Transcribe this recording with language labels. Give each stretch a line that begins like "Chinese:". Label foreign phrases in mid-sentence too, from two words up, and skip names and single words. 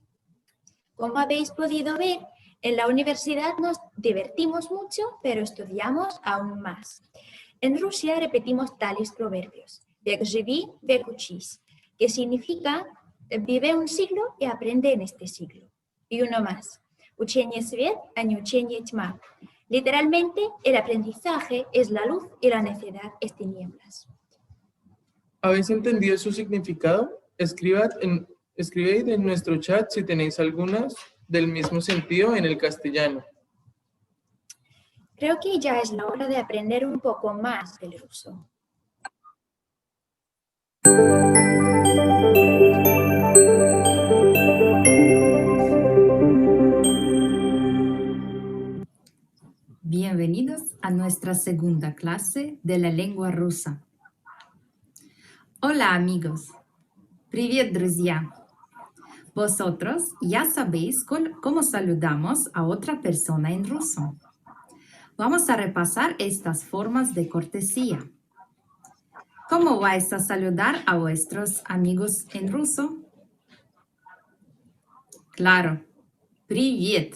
Spanish: Como habéis podido ver, en la universidad nos divertimos mucho, pero estudiamos aún más. En Rusia repetimos tales proverbios,
Russian: «Век живи, век учись»,
Spanish: que significa «vive un siglo y aprende en este siglo». Y uno más,
Russian: «Учение свет, а не учение тьма».
Spanish: Literalmente, el aprendizaje es la luz y la necedad es tinieblas. ¿Habéis entendido su significado? Escribid en nuestro chat si tenéis algunas del mismo sentido en el castellano. Creo que ya es la hora de aprender un poco más del ruso. Bienvenidos a nuestra segunda clase de la lengua rusa. Hola amigos.
Russian: Привет, друзья.
Spanish: Vosotros ya sabéis cómo saludamos a otra persona en ruso. Vamos a repasar estas formas de cortesía. ¿Cómo vais a saludar a vuestros amigos en ruso? Claro, привет.